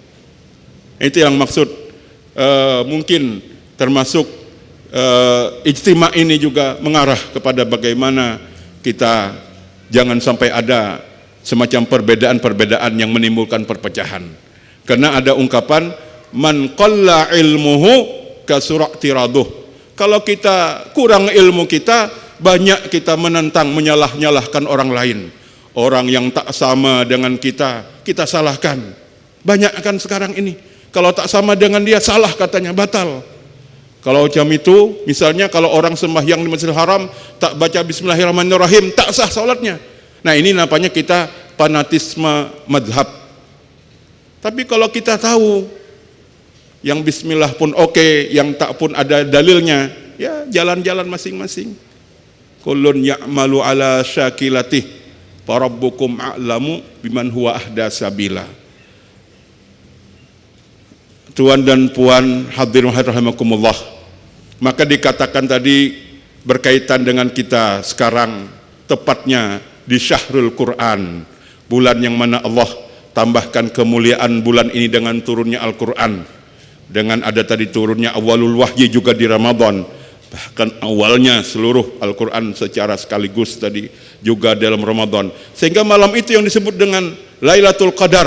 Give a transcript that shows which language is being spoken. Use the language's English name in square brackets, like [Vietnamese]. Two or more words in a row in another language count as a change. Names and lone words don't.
[Malay] Itu yang maksud mungkin termasuk ijtima' ini juga mengarah kepada bagaimana kita jangan sampai ada semacam perbedaan-perbedaan yang menimbulkan perpecahan. Karena ada ungkapan [Arabic] من قل علمه كثر اعتراضه. [Malay] Kalau kita kurang ilmu kita, banyak kita menentang, menyalah-nyalahkan orang lain. Orang yang tak sama dengan kita salahkan. Banyak kan sekarang ini. Kalau tak sama dengan dia, salah katanya, batal. Kalau macam itu, misalnya kalau orang sembahyang di Masjidil Haram tak baca Bismillahirrahmanirrahim, tak sah salatnya. Nah, ini nampaknya kita fanatisme madhab. Tapi kalau kita tahu Yang bismillah pun oke, yang tak pun ada dalilnya, ya jalan-jalan masing-masing. [Arabic] كل يعمل على شاكلته فربكم أعلم بمن هو أهدى سبيلا. [Malay] Tuan dan puan hadirin rahimakumullah. Maka dikatakan tadi berkaitan dengan kita sekarang, tepatnya di Syahrul Quran, bulan yang mana Allah tambahkan kemuliaan bulan ini dengan turunnya Al-Quran, dengan ada tadi turunnya [Arabic] أول الوحي [Malay] juga di Ramadan, bahkan awalnya seluruh Al-Quran secara sekaligus tadi juga dalam Ramadan, sehingga malam itu yang disebut dengan Lailatul Qadar.